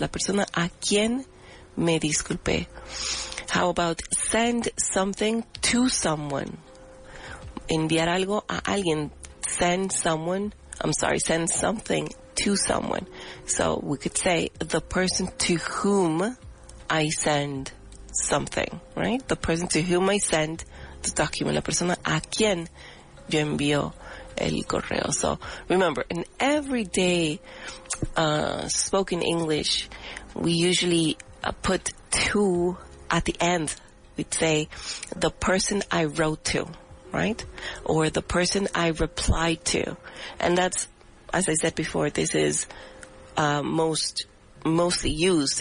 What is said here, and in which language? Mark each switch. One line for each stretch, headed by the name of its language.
Spanish: La persona a quien me disculpé.
English: How about send something to someone?
Spanish: enviar algo a alguien.
English: Send something to someone. So we could say the person to whom I send something, right? The person to whom I send the document.
Spanish: La persona a quien yo envío el correo.
English: So remember, in everyday spoken English, we usually put to at the end. We'd say the person I wrote to, right? Or the person I replied to. And that's, as I said before, this is mostly used.